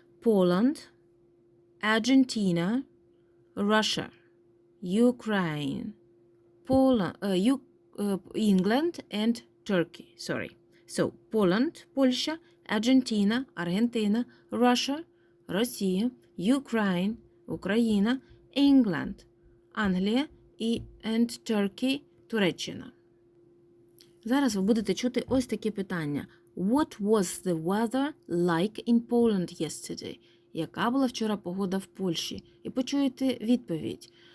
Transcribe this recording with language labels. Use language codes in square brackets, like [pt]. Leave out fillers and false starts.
[en] Poland, Argentina, Russia, Ukraine, Poland, England, and Turkey. Sorry. So Poland, Польща, Argentina, Аргентина, Russia, Росія, Ukraine, Україна, England, Англія і and Turkey, Туреччина. [uk] Зараз ви будете чути ось такі питання. [en] What was the weather like in Poland yesterday? [uk] Яка була вчора погода в Польщі? І почуєте відповідь.